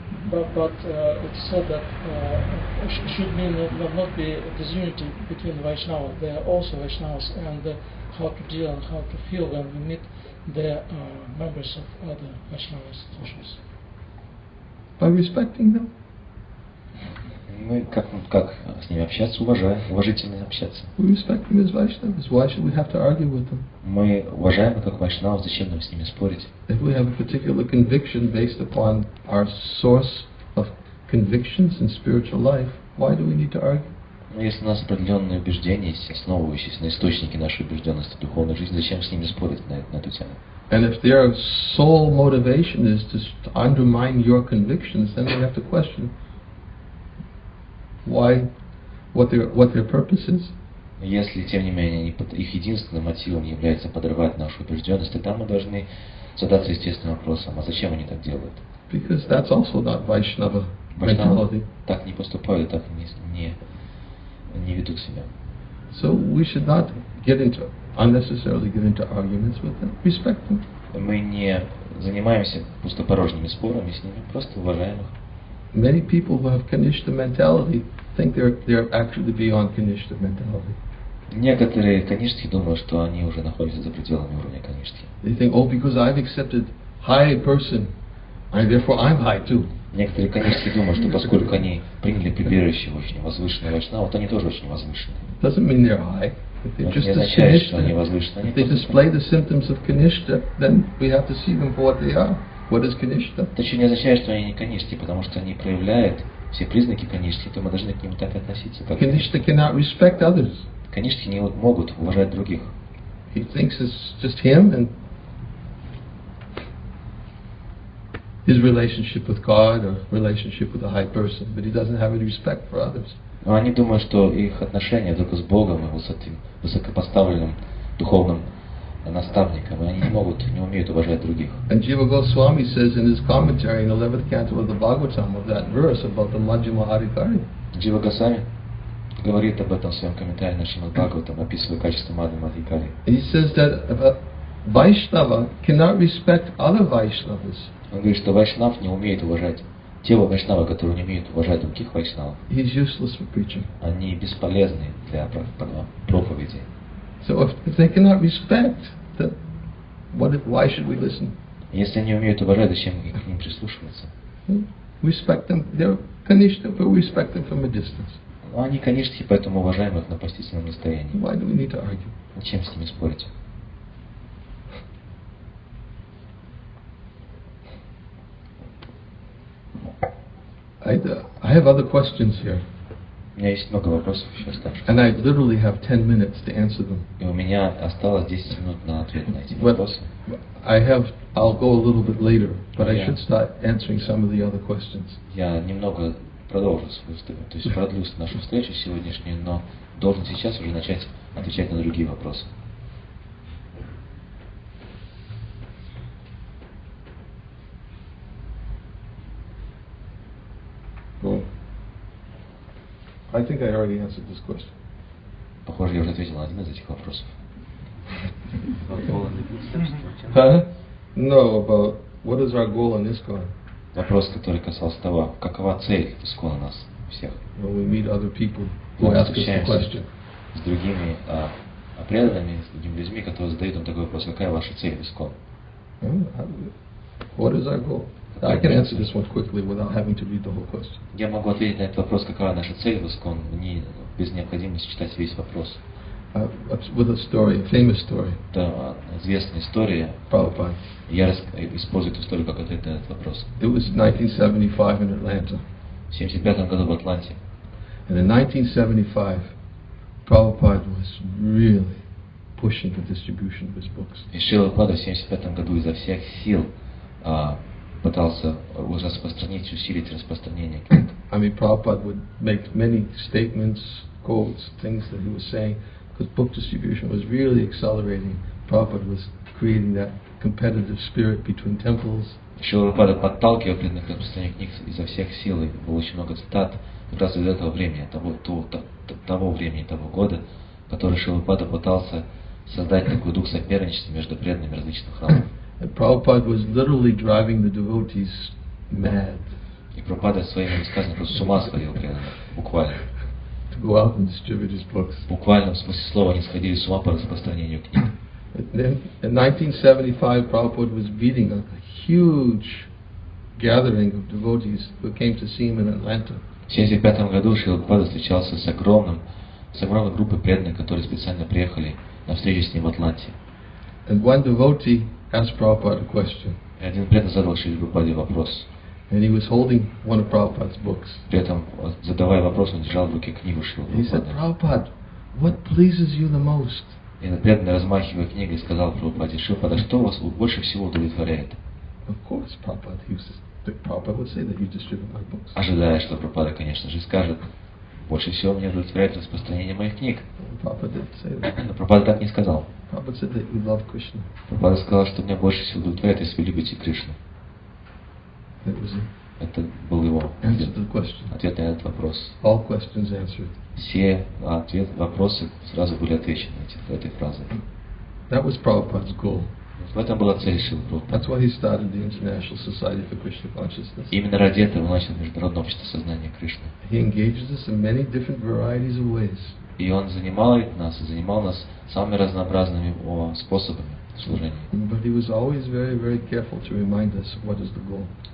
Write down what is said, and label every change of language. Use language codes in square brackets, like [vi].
[en] But it's said that should mean not be disunity between the Vaishnavas. They are also Vaishnavas, and how to deal and how to feel when we meet the members of other Vaishnava institutions. By respecting them. [ru] Мы как с ними общаться, уважительно общаться. [en] We respect them as Vaishnavas. Why should we have to argue with them? [ru] Мы уважаем их как вайшнавов, зачем нам с ними спорить? [en] If we have a particular conviction based upon our source of convictions in spiritual life, why do we need to argue? [ru] Но если у нас определенные убеждения есть, основывающиеся на источнике нашей убежденности в духовной жизни, зачем с ними спорить на эту тему? [en] And if their sole motivation is to undermine your convictions, then we have to question what their purpose is. [ru] Если, тем не менее, их единственным мотивом является подрывать нашу убежденность, тогда мы должны задаться естественным вопросом, а зачем они так делают? [en] Because that's also not Vaishnava mentality. [ru] Так не поступают, так не ведут себя. [en] So we should not unnecessarily get into arguments with them. Respect them. [ru] Мы не занимаемся пустопорожними спорами с ними, просто уважаем их. [en] Many people who have Kanishta mentality think they're actually beyond Kanishta mentality. [ru] Некоторые канишки думают, что они уже находятся за пределами уровня канишки. [en] They think, oh, because I've accepted high person, therefore I'm high too. [ru] Некоторые канишки думают, что поскольку они приняли прибежище очень возвышенного вайшнава, вот они тоже очень возвышенные. [en] Doesn't mean they're high. If they're just as Kanishta, if they display the symptoms of Kanishta, then we have to see them for what they are. What is Kanishta? [ru] Это еще не означает, что они не канишки, потому что они проявляют все признаки канишки, то мы должны к ним так относиться. Как [en] Kanishta cannot respect others. [ru] Канишки не могут уважать других. [en] He thinks it's just him and his relationship with God or relationship with a high person, but he doesn't have any respect for others. [ru] Но они думают, что их отношения только с Богом и высокопоставленным духовным наставником, и они не умеют уважать других. [en] And Jiva Goswami says in his commentary in the 11th canto of the Bhagavatam of that verse about the Majjhima Adhikari. [ru] Джива Госвами говорит об этом в своем комментарии на Шримад Бхагаватам, описывая качество Мадхьяма Адхикари. [en] He says that Vaishnava cannot respect other Vaishnavas. [ru] Он говорит, что вайшнав не умеет уважать те вайшнавы, которые не умеют уважать других вайшнавов. [en] He's useless for preaching. [ru] Они бесполезны для проповеди. [en] So if they cannot respect, why should we listen? [ru] Если они умеют уважать, зачем к ним прислушиваться? [en] Respect them. They're Kanishta, but we respect them from a distance. [ru] Они канишки, поэтому уважаем их на постительном расстоянии. [en] Why do we need to argue? [ru] Зачем с ними спорить? [en] I have other questions here. [ru] У меня есть много вопросов еще оставшихся. [en] And I literally have 10 minutes to answer them. [ru] И у меня осталось 10 минут на ответ на эти вопросы. [en] I'll go a little bit later, but I should start answering some of the other questions. [ru] Я немного продолжу свою встречу, то есть продлю нашу встречу сегодняшнюю, но должен сейчас уже начать отвечать на другие вопросы. [en] Well, I think I already answered this question. [ru] Похоже, я уже ответил на один из этих вопросов. [en] No, about what is our goal in ISKCON? [ru] Вопрос, который касался того, какова цель ИСККОНа нас всех. [en] When we meet other people who ask us the question. [ru] С другими преданными, с другими людьми, которые задают нам такой вопрос, какая ваша цель в ИСККОН? [en] What is our goal? I can answer this one quickly without having to read the whole question. [ru] Я могу ответить на этот вопрос, какова наша цель в ИСККОН, без необходимости читать весь вопрос. [en] With a story, a famous story. [ru] Это известная история. [en] Prabhupada. [ru] Я использую эту историю как ответ на этот вопрос. [en] It was 1975 in Atlanta. [ru] В 1975 году в Атланте. [en] And in 1975, Prabhupada was really pushing the distribution of his books. [ru] И Шрила Прабхупада в 1975 году изо всех сил пытался распространить, усилить распространение книг. [en] I mean, Prabhupada would make many statements, quotes, things that he was saying, because book distribution was really accelerating. Prabhupada was creating that competitive spirit between temples. [ru] Шрила Прабхупада подталкивал преданных к распространению книг изо всех сил, и было очень много цитат как раз из этого времени, того времени, того года, который Шрила Прабхупада пытался создать такой дух соперничества между преданными различных храмов. [en] And Prabhupada was literally driving the devotees mad. [ru] И Прабхупада своими высказываниями просто с ума сводил преданных, буквально. [en] To go out and distribute his books. [ru] Буквально в смысле слова они сходили с ума по распространению книг. [en] Then in 1975, Prabhupada was leading a huge gathering of devotees who came to see him in Atlanta. [ru] В 1975 году Шрила Прабхупада встречался с огромной группой преданных, которые специально приехали на встречу с ним в Атланте. [en] And one devotee asked Prabhupada a question. [ru] И один преданный задал Шриле Прабхупаде вопрос. [en] And he was holding one of Prabhupada's books. [ru] При этом, задавая вопрос, он держал в руке книгу Шрилы [en] He said, [ru] Прабхупады. [en] Prabhupada, what pleases you the most? [ru] И преданный, размахивая книгой, сказал Прабхупаде: Шрила, что вас больше всего удовлетворяет? [en] Of course, Prabhupada would say that you distribute my books. [ru] Ожидая, что Прабхупада, конечно же, скажет: Больше всего меня удовлетворяет распространение моих книг. [en] Prabhupada didn't say that. [ru] Но Прабхупада так не сказал. [en] Prabhupada said that you love Krishna. [ru] Прабхупада сказал, что меня больше всего удовлетворяет, если вы любите Кришну. [en] That was it. [ru] Это был его [en] Answer to the question. [ru] ответ на этот вопрос. [en] All questions answered. [ru] Все вопросы сразу были отвечены этой фразой. [en] That was Prabhupada's goal. [ru] В этом была цель Шрилы [en] That's [ru] Прабхупады. [en] why he started the International Society for Krishna Consciousness. [ru] Именно ради этого начал Международное общество сознания Кришны. [en] He engaged us in many different varieties of ways. [ru] И он занимал нас самыми разнообразными способами служения. [en] But he was always very, very careful to remind us what is the goal.